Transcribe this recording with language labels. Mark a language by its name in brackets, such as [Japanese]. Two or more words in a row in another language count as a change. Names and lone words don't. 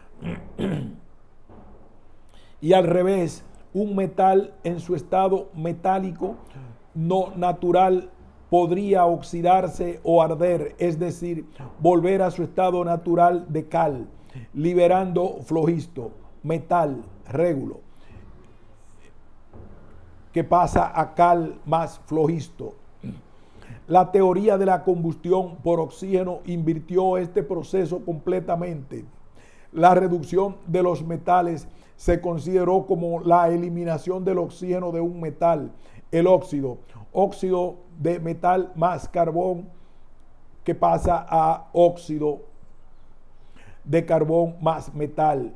[Spanish] Y al revés, un metal en su estado metálico no natural podría oxidarse o arder, es decir, volver a su estado natural de cal, liberando flogisto, metal, régulo, que pasa a cal más flogisto. La teoría de la combustión por oxígeno invirtió este proceso completamente. La reducción de los metales se consideró como la eliminación del oxígeno de un metal, el óxido de metal más carbón, que pasa a óxido de carbón más metal.